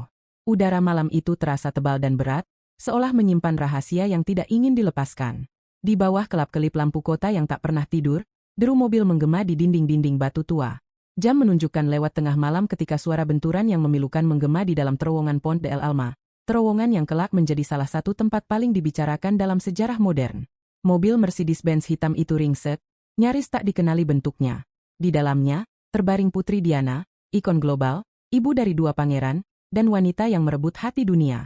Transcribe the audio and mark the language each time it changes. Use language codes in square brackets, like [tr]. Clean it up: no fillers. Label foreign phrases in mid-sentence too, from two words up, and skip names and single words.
[id] Udara malam itu terasa tebal dan berat, seolah menyimpan rahasia yang tidak ingin dilepaskan. Di bawah kelap-kelip lampu kota yang tak pernah tidur, deru mobil menggema di dinding-dinding batu tua. Jam menunjukkan lewat tengah malam ketika suara benturan yang memilukan menggema di dalam terowongan Pont de l'Alma. Terowongan yang kelak menjadi salah satu tempat paling dibicarakan dalam sejarah modern. Mobil Mercedes-Benz hitam itu ringsek, nyaris tak dikenali bentuknya. Di dalamnya, terbaring Putri Diana, ikon global, ibu dari dua pangeran, dan wanita yang merebut hati dunia.